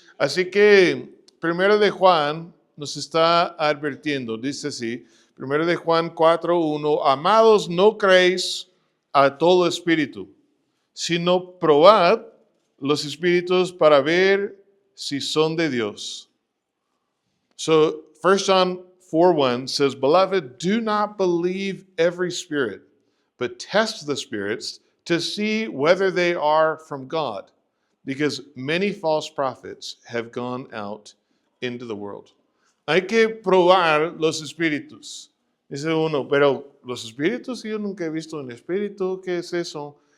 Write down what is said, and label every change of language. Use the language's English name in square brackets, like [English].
[Spanish] Así que, primero de Juan nos está advirtiendo, dice así, primero de Juan 4:1, amados, no creéis a todo espíritu, sino probad los espíritus para ver si son de Dios. [English] So, 1 John 4:1 says, beloved, do not believe every spirit, but test the spirits to see whether they are from God, because many false prophets have gone out into the world. [Spanish] Hay que probar los espíritus. Dice uno, pero los espíritus, yo nunca he visto un espíritu, ¿qué es eso?